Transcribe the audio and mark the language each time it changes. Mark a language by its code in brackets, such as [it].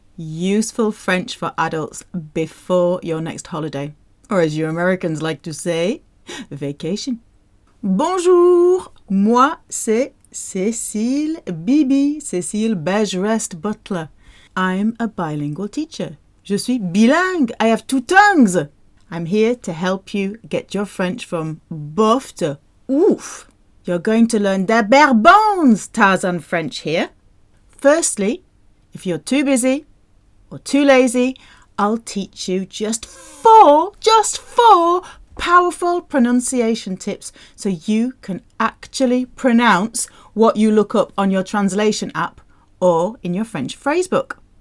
[en] Useful French for adults before your next holiday. Or as you Americans like to say, vacation. [fr] Bonjour, moi c'est CecileBB, Cecile besrest-butler. [en] I'm a bilingual teacher. [fr] Je suis bilingue. [en] I have 2 tongues. I'm here to help you get your French from bof to ouf. You're going to learn the bare bones Tarzan French here. Firstly, if you're too busy or too lazy, I'll teach you just four powerful pronunciation tips so you can actually pronounce what you look up on your translation app or in your French phrasebook.